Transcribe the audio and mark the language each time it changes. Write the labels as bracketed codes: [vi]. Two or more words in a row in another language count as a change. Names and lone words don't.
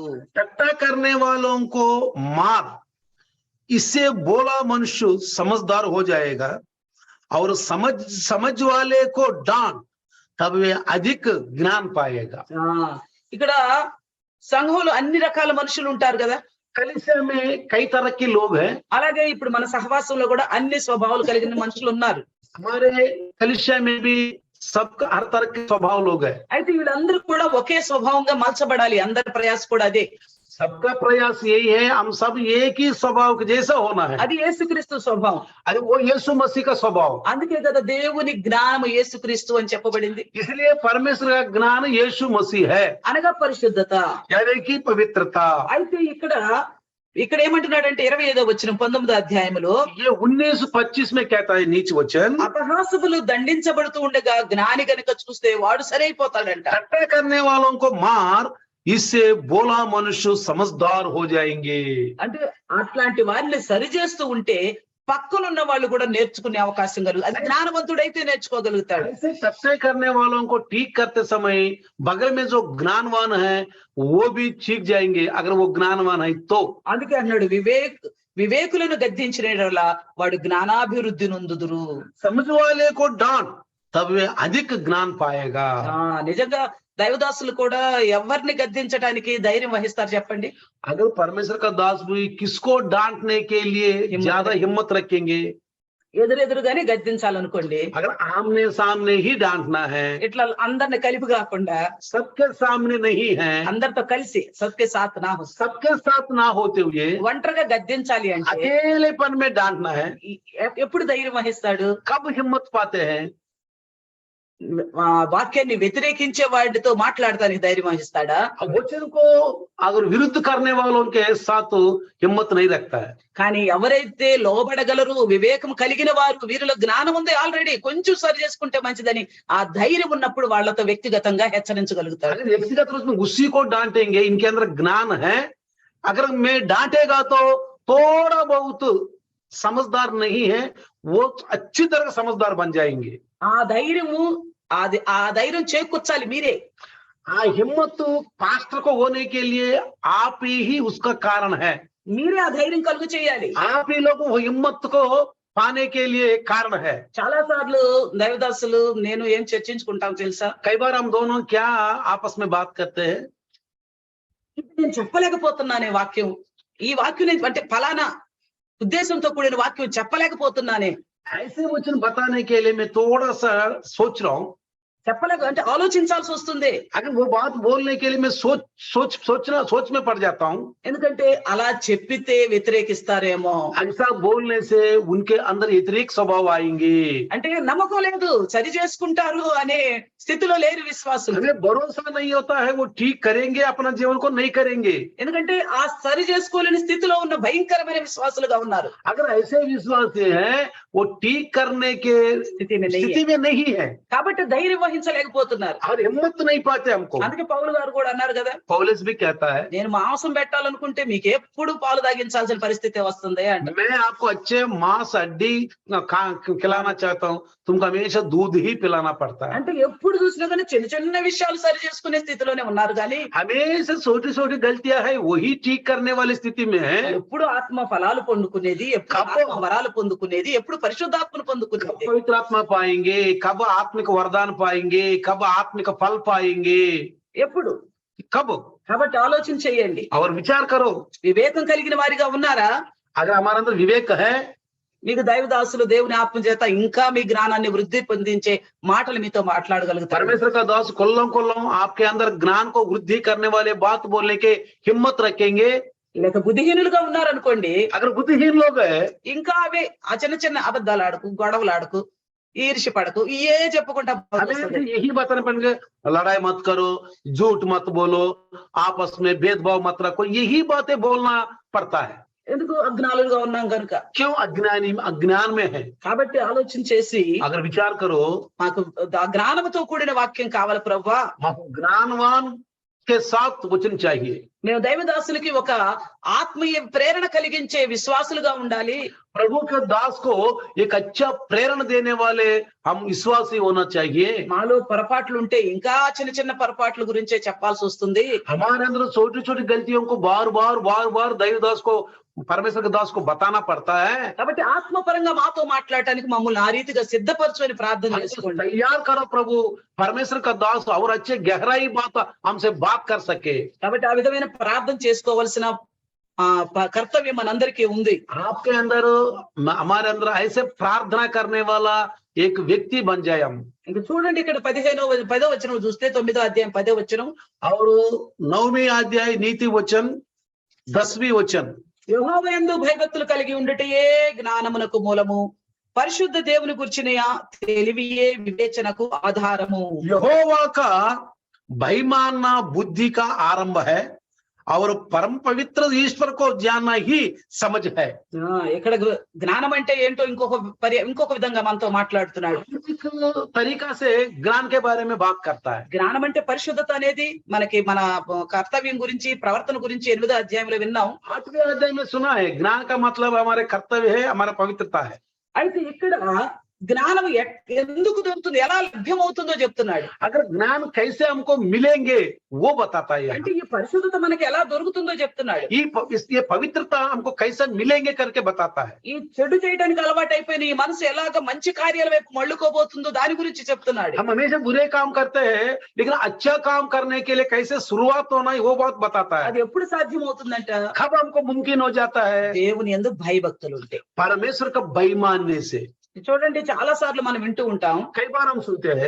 [hi] टट्टा करने वालों को मार, इससे बोला मनुष्य समझदार हो जाएगा, और समझ वाले को डांट, तब वे अधिक ज्ञान पाएगा. [te] ఇక్కడ సంఘంలో అన్ని రకాల మనుషులు ఉంటారు కదా. [hi] कलीसिया में कई तरह के लोग हैं. [te] అలాగే ఇప్పుడు మన సహవాసంలో కూడా అన్ని స్వభావాలు కలిగిన మనుషులు ఉన్నారు. [hi] हमारे कलीसिया में भी सबका हर तरह के स्वभाव लोग हैं. [te] అయితే వీళ్ళందరూ కూడా ఒకే స్వభావంగా మలచబడాలి. అందరి ప్రయాస కూడా అదే. [hi] सबका प्रयास यही है, हम सब एक ही स्वभाव के जैसा होना है. [te] అది యేసుక్రీస్తు స్వభావం. [hi] अरे वो यीशु मसीह का स्वभाव. [te] అందుకే కదా దేవుని జ్ఞానము యేసుక్రీస్తు అని చెప్పబడింది. [hi] इसलिए परमेश्वर का ज्ञान यीशु मसीह है, [te] అనగా పరిశుద్ధత. [hi] यानी कि पवित्रता. [te] అయితే ఇక్కడ ఏమంటున్నాడంటే 25వ వచనం 19వ అధ్యాయములో, [hi] ये 19:25 में कहता है नीच वचन, [te] అపహాసకులు దండించబడుతూ ఉండగా జ్ఞాని గనుక చూస్తే వాడు సరైపోతాడంట. [hi] टट्टा करने वालों को मार, इससे बोला मनुष्य समझदार हो जाएंगे. [te] అంటే అట్లాంటి వారిని సరి చేస్తూ ఉంటే పక్కనున్న వాళ్ళు కూడా నేర్చుకునే అవకాశం కలుగు. అది జ్ఞానవంతుడైతే నేర్చుకోగలుగుతాడు. [hi] ऐसे टट्टे करने वालों को ठीक करते समय बगल में जो ज्ञानवान है वो भी सीख जाएंगे, अगर वो ज्ञानवान है तो. [te] అందుకే అన్నాడు వివేకులను గద్దించిన యెడల వాడు జ్ఞానాభివృద్ధి నొందుదురు. [hi] समझ वाले को डांट, तब वे अधिक ज्ञान पाएगा. [te] నిజంగా దైవదాసులు కూడా ఎవరిని గద్దించడానికి ధైర్యం వహిస్తారు చెప్పండి? [hi] अगर परमेश्वर का दास भी किसको डांटने के लिए ज्यादा हिम्मत रखेंगे? [te] ఎదురెదురుగానే గద్దించాలనుకోండి, [hi] अगर आमने सामने ही डांटना है, [te] ఇట్లా అందరిని కలిపి కాకుండా [hi] सबके सामने नहीं है, [te] అందరితో కలిసి [hi] सबके साथ ना हो, सबके साथ ना होते हुए [te] ఒంటరిగా గద్దించాలి అంటే [hi] अकेलेपन में डांटना है, [te] ఎప్పుడు ధైర్యం వహిస్తాడు? [hi] कब हिम्मत पाते हैं? [te] వాక్యాన్ని వ్యతిరేకించే వాడితో మాట్లాడటానికి ధైర్యం వహిస్తాడా? [hi] वचन को अगर विरुद्ध करने वालों के साथ हिम्मत नहीं रखता है. [te] కానీ ఎవరైతే లోబడగలరు, వివేకం కలిగిన వారు, వీరిలో జ్ఞానం ఉంది ఆల్రెడీ, కొంచెం సరి చేసుకుంటే మంచిదని ఆ ధైర్యం ఉన్నప్పుడు వాళ్ళతో వ్యక్తిగతంగా హెచ్చరించగలుగుతాడు. [hi] अगर व्यक्तिगत रूप में उसी को डांटेंगे, इनके अंदर ज्ञान है, अगर मैं डांटेगा तो थोड़ा बहुत समझदार नहीं है, वो अच्छी तरह समझदार बन जाएंगे. [te] ఆ ధైర్యం చేకూర్చాలి మీరే. [hi] हिम्मत पास्टर को होने के लिए आप ही उसका कारण है. [te] మీరే ఆ ధైర్యం కలుగు చేయాలి. [hi] आप ही लोग वो हिम्मत को पाने के लिए कारण है. [te] చాలా సార్లు దైవదాసులు నేను ఏం చర్చించుకుంటాం తెలుసా? [hi] कई बार हम दोनों क्या आपस में बात करते हैं, [te] నేను చెప్పలేకపోతున్నానే వాక్యం, ఈ వాక్యం అంటే ఫలానా ఉద్దేశంతో కూడిన వాక్యం చెప్పలేకపోతున్నానే. [hi] ऐसे वचन बताने के लिए मैं थोड़ा सा सोच रहा हूँ. [te] అంటే ఆలోచించాల్సి వస్తుంది. [hi] अगर वो बात बोलने के लिए मैं सोच में पड़ जाता हूँ. [te] ఎందుకంటే అలా చెప్పితే వ్యతిరేకిస్తారేమో. [hi] ऐसा बोलने से उनके अंदर व्यतिरेक स्वभाव आएंगे. [te] అంటే నమ్మకం లేదు, సరి చేసుకుంటారు అనే స్థితిలో లేరు విశ్వాసులు. [hi] हमें भरोसा नहीं होता है वो ठीक करेंगे, अपना जीवन को नहीं करेंगे. [te] ఎందుకంటే ఆ సరి చేసుకోలేని స్థితిలో ఉన్న భయంకరమైన విశ్వాసులుగా ఉన్నారు. [hi] अगर ऐसे विश्वासी हैं वो ठीक करने के स्थिति में नहीं है, [te] కాబట్టి ధైర్యం వహించలేకపోతున్నారు. [hi] और हिम्मत नहीं पाते हमको. [te] అందుకే పౌలు గారు కూడా అన్నారు కదా, [hi] पौलुस भी कहता है, [te] నేను మాంసం పెట్టాలనుకుంటే మీకు ఎప్పుడు పాలు తాగించాల్సిన పరిస్థితి వస్తుంది అంట. [hi] मैं आपको अच्छे मांस हड्डी खिलाना चाहता हूँ, तुमको हमेशा दूध ही पिलाना पड़ता है. [te] అంటే ఎప్పుడు చూసినా కానీ చిన్న చిన్న విషయాలు సరి చేసుకునే స్థితిలోనే ఉన్నారు కానీ [hi] हमेशा छोटी छोटी गलतियां है वही ठीक करने वाली स्थिति में है. [te] ఎప్పుడు ఆత్మ ఫలాలు పొందుకునేది, ఎప్పుడు ఆత్మ వరాలు పొందుకునేది, ఎప్పుడు పరిశుద్ధాత్మను పొందుకునేది, [hi] पवित्र आत्मा पाएंगे, कब आत्मिक वरदान पाएंगे, कब आत्मिक फल पाएंगे, [te] ఎప్పుడు? [hi] कब? [te] కాబట్టి ఆలోచన చేయండి. [hi] और विचार करो. [te] వివేకం కలిగిన వారిగా ఉన్నారా? [hi] अगर हमारे अंदर विवेक है, [te] మీకు దైవదాసులు దేవుని ఆత్మ చేత ఇంకా మీ జ్ఞానాన్ని వృద్ధి పొందించే మాటలు మీతో మాట్లాడగలుగుతారు. [hi] परमेश्वर का दास कोल्लम आपके अंदर ज्ञान को वृद्धि करने वाले बात बोलने के हिम्मत रखेंगे. [te] లేక బుద్ధిహీనులుగా ఉన్నారనుకోండి, [hi] अगर बुद्धिहीन लोग है, [te] ఇంకా అవే ఆ చిన్న చిన్న అబద్ధాలు ఆడుకు, గొడవలు ఆడుకు, ఈర్ష్య పడకు, ఏ చెప్పుకుంటా [hi] यही बताने पड़ेंगे, लड़ाई मत करो, झूठ मत बोलो, आपस में भेदभाव मत रखो, यही बातें बोलना पड़ता है. [te] ఎందుకు? అజ్ఞానులుగా ఉన్నాం కనుక. [hi] क्यों? अज्ञान में है. [te] కాబట్టి ఆలోచన చేసి [hi] अगर विचार करो, [te] మాకు జ్ఞానంతో కూడిన వాక్యం కావాలి ప్రభువా, [hi] మాకు ज्ञानवान के साथ वचन चाहिए. [te] మేము దైవదాసులకి ఒక ఆత్మీయ ప్రేరణ కలిగించే విశ్వాసులుగా ఉండాలి. [hi] प्रभु के दास को एक अच्छा प्रेरणा देने वाले हम विश्वासी होना चाहिए। [te] మాలో పొరపాట్లు ఉంటే ఇంకా చిన్న చిన్న పొరపాట్ల గురించే చెప్పాల్సి వస్తుంది. [hi] हमारे अंदर छोटी छोटी गलतियों को बार बार दैवदास को परमेश्वर के दास को बताना पड़ता है। [te] కాబట్టి ఆత్మపరంగా మాతో మాట్లాడటానికి మమ్మల్ని ఆ రీతిగా సిద్ధపరచుకొని ప్రార్థన చేసుకోండి. [hi] तैयार करो प्रभु, परमेश्वर का दास और अच्छे गहराई बात हमसे बात कर सके। [te] కాబట్టి ఆ విధమైన ప్రార్థన చేసుకోవాల్సిన కర్తవ్యం మనందరికీ ఉంది. [hi] आपके अंदर हमारे अंदर ऐसे प्रार्थना करने वाला एक व्यक्ति बन जाए हम। [te] ఇంకా చూడండి ఇక్కడ 10వ వచనం చూస్తే 9వ అధ్యాయం 10వ వచనం [hi] और 9वीं अध्याय नीति वचन 10वीं वचन, [te] యెహోవా యందు భయభక్తులు కలిగి ఉండుటయే జ్ఞానమునకు మూలము, పరిశుద్ధ దేవుని గురించిన తెలివియే వివేచనకు ఆధారము. [hi] यहोवा का भय मानना बुद्धि का आरंभ है और परम पवित्र ईश्वर को जानना ही समझ है। [te] ఇక్కడ జ్ఞానం అంటే ఏంటో ఇంకొక విధంగా మనతో మాట్లాడుతున్నాడు. [hi] तरीका से ज्ञान के बारे में बात करता है। [te] జ్ఞానం అంటే పరిశుద్ధత అనేది మనకి మన కర్తవ్యం గురించి ప్రవర్తన గురించి 8వ అధ్యాయంలో విన్నాం. [hi] 8वें अध्याय में सुना है ज्ञान का मतलब हमारे कर्तव्य है, हमारा पवित्रता है। [te] అయితే ఇక్కడ జ్ఞానం ఎందుకు దొరుకుతుంది, ఎలా లభ్యమవుతుందో చెప్తున్నాడు. [hi] अगर ज्ञान कैसे हमको मिलेंगे वो बताता है। [te] అంటే ఈ పరిశుద్ధత మనకి ఎలా దొరుకుతుందో చెప్తున్నాడు. [hi] ये पवित्रता हमको कैसे मिलेंगे करके बताता है। [te] ఈ చెడు చేయడానికి అలవాటు అయిపోయిన ఈ మనసు ఎలాగ మంచి కార్యాల వైపు మళ్ళుకోబోతుందో దాని గురించి చెప్తున్నాడు. [hi] हम हमेशा बुरे काम करते हैं लेकिन अच्छा काम करने के लिए कैसे शुरुआत होना है वो बात बताता है। [te] అది ఎప్పుడు సాధ్యం అవుతుందంట, [hi] कब हमको मुमकिन हो जाता है, [te] దేవుని యందు భయభక్తులు ఉంటే. [hi] परमेश्वर का भय मानने से। [te] చూడండి చాలా సార్లు మనం వింటూ ఉంటాం, [hi] कई बार हम सुनते हैं